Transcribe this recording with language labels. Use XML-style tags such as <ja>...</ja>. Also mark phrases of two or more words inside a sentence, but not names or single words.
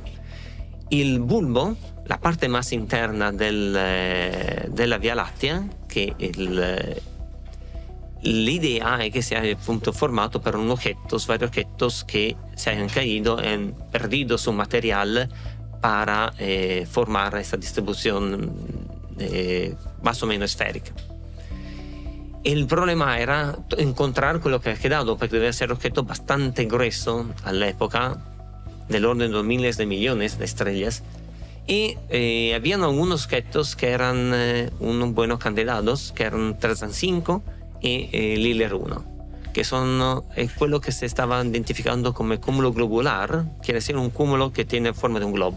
<es>El bulbo, la parte más interna de la Vía Láctea, que l'idea es que se haya formato por varios objetos que se hayan caído, han perdido su material para formar esta distribución más o menos esférica. El problema era encontrar quello che ha quedado, porque debía ser un objeto bastante grueso a la época, del orden de miles de millones de estrellas. Y habían algunos objetos que eran unos buenos candidatos, que eran Tarzan 5 y Liller 1, que son quello que se estaba identificando como cúmulo globular, quiere decir un cúmulo que tiene forma de un globo.</es>